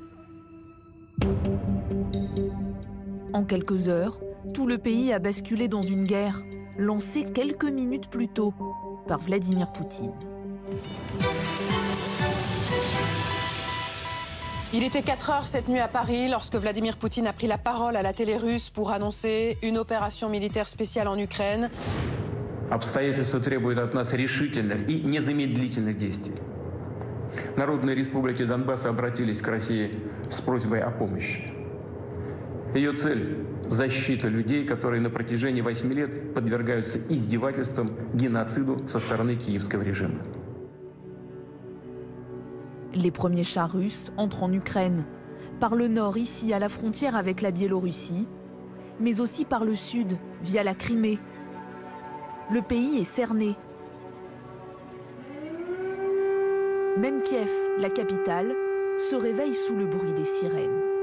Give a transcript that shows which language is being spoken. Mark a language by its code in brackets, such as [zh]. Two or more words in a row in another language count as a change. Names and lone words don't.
[fr] En quelques heures, tout le pays a basculé dans une guerre, lancée quelques minutes plus tôt par Vladimir Poutine. Il était 4 h cette nuit à Paris lorsque Vladimir Poutine a pris la parole à la télé russe pour annoncer une opération militaire spéciale en Ukraine. [ru] Обстоятельства требуют от нас решительных и незамедлительных действий. Народные республики Донбасса обратились к России с просьбой о помощи. Ее цель – защита людей, которые на протяжении 8 лет подвергаются издевательствам, геноциду со стороны киевского режима. [fr] Les premiers chars russes entrent en Ukraine, par le nord ici à la frontière avec la Biélorussie, mais aussi par le sud via la Crimée. Le pays est cerné. Même Kiev, la capitale, se réveille sous le bruit des sirènes.